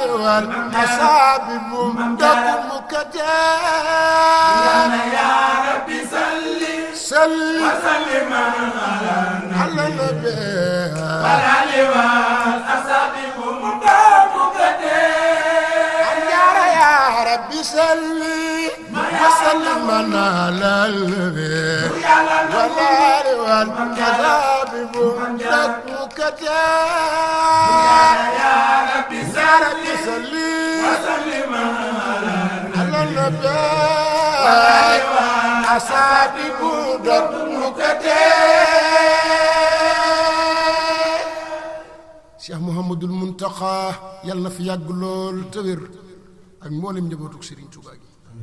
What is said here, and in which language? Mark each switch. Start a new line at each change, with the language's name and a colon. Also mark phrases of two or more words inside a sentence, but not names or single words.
Arabic: والأصحاب ممدكم كتاب يا ربي صلي وسلم على النبي والآل والأصحاب ممدكم كتاب يا ربي صلي وسلم على النبي والآل والأصحاب ممدكم كتاب يا ربي صلي وسلم على النبي والآل والأصحاب ممدكم كتاب Cheikh Mouhamadoul Mountakha
Wolof: yàlla na fi yàgg lool te wér ak mboolem njabootu Serigne Touba gi